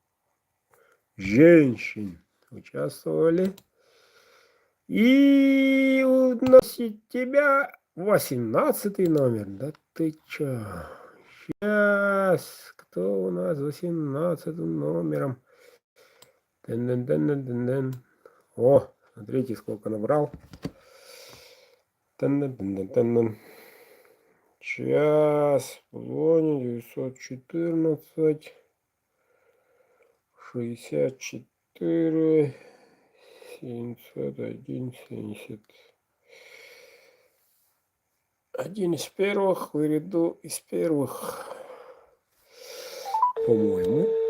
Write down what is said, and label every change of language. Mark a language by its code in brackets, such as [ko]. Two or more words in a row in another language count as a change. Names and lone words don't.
[ru] Женщин участвовали. И уносит тебя 18 номер. Да ты чё? Сейчас. Кто у нас 18 номером? Тын-дын-дын-дын-дын. О, смотрите, сколько набрал. Тын-дын-дын-дын-дын. Сейчас. Позвоню. 914. 64. 701. 70. Один из первых, в ряду из первых, по-моему.